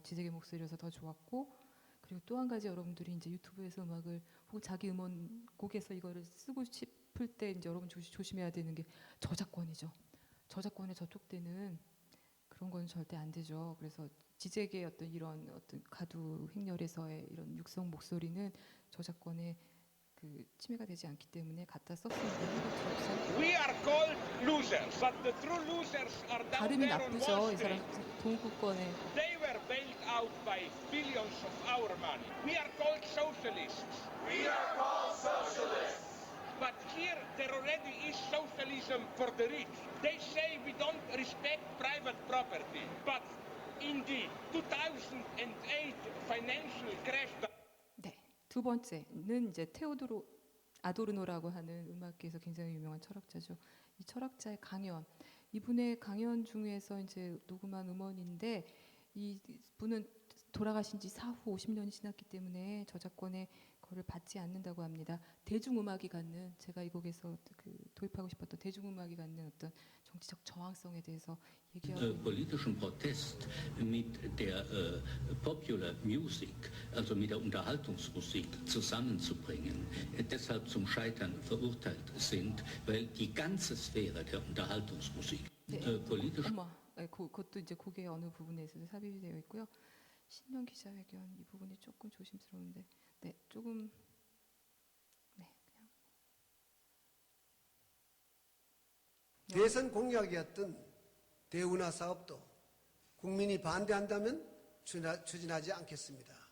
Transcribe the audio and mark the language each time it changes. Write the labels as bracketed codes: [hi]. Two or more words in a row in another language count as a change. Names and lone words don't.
[ko] 지색의 목소리여서 더 좋았고 그리고 또 한 가지 여러분들이 이제 유튜브에서 음악을 혹은 자기 음원 곡에서 이거를 쓰고 싶을 때 이제 여러분 조심해야 되는 게 저작권이죠. 저작권에 저촉되는 그런 건 절대 안 되죠. 그래서 지색의 어떤 이런 어떤 가두 행렬에서의 이런 육성 목소리는 저작권에 그 침해가 되지 않기 때문에 갖다 썼습니다. [en] We are called losers, but the true losers are down [ko] 발음이 [en] there on Wall [ko] 나쁘죠. 이 사람 [en] Street. [ko] 동구권에 [en] They were bailed out by billions of our money. We are called socialists. We are called socialists. But here there already is socialism for the rich. They say we don't respect private property. But in the 2008 financial crash. [ko] 네. 두 번째는 이제 테오도로 아도르노라고 하는 음악계에서 굉장히 유명한 철학자죠. 이 철학자의 강연, 이분의 강연 중에서 이제 녹음한 음원인데 이 분은 돌아가신 지 사후 50년이 지났기 때문에 저작권에 거를 받지 않는다고 합니다. 대중음악이 갖는 제가 이 곡에서 그 도입하고 싶었던 대중음악이 갖는 어떤 정치적 저항성에 대해서 얘기하고 있는 [de] Politischen Protest mit der [en] Popular Music, [de] also mit der Unterhaltungsmusik zusammenzubringen, deshalb zum Scheitern verurteilt sind, weil die ganze Sphäre der Unterhaltungsmusik politisch. [ko] 어머, 그것도 이제 곡의 어느 부분에서도 삽입이 되어 있고요. 신년 기자회견 이 부분이 조금 조심스러운데, 네, 조금 네 그냥 대선 공약이었던 대운하 사업도 국민이 반대한다면 추진하지 않겠습니다.